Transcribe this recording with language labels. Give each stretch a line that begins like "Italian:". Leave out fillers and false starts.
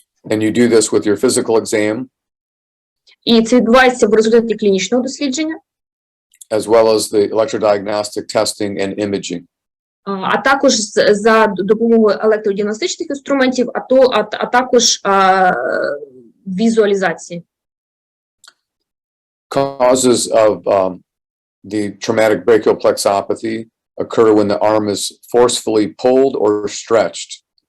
English: And you do this with your physical exam,
Ukrainian: І це відбувається в результаті клінічного дослідження,
English: as well as the electrodiagnostic testing and imaging.
Ukrainian: а також за допомогою електродіагностичних інструментів, а також візуалізації.
English: Causes of the traumatic brachial plexopathy occur when the arm is forcefully pulled or stretched.